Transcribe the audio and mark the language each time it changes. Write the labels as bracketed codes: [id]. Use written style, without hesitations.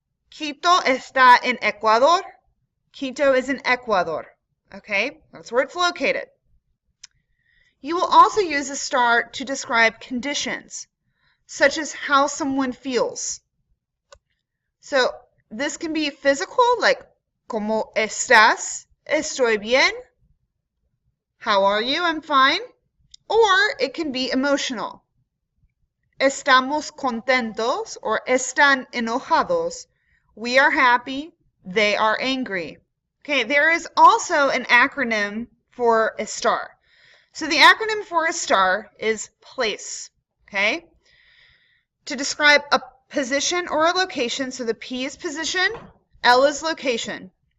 [es] Quito está en Ecuador. [en] Quito is in Ecuador. Okay, that's where it's located. You will also use estar to describe conditions, such as how someone feels. So this can be physical, like [es] ¿Cómo estás? Estoy bien. [en] How are you? I'm fine. Or it can be emotional. [es] Estamos contentos, or están enojados. [en] We are happy. They are angry. Okay, there is also an acronym for estar. So the acronym for estar is place. Okay? To describe a position or a location, so the P is position, L is location.